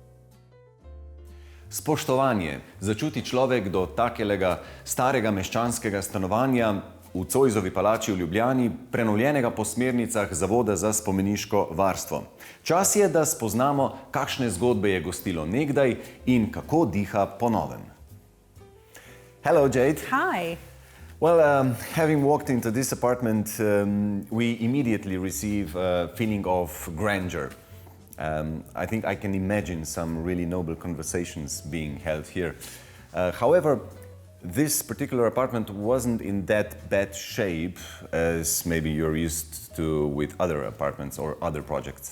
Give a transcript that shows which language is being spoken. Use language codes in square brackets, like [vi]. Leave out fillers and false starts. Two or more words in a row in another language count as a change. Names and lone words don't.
[sl] Spoštovanje začuti človek do takelega starega meščanskega stanovanja v Zoisovi palači v Ljubljani, prenovljenega po smernicah Zavoda za spomeniško varstvo. Čas je, da spoznamo, kakšne zgodbe je gostilo nekdaj in kako diha po novem. [en] Hello, Jade. Hi. Well, having walked into this apartment, we immediately receive a feeling of grandeur. I think I can imagine some really noble conversations being held here. However, this particular apartment wasn't in that bad shape as maybe you're used to with other apartments or other projects.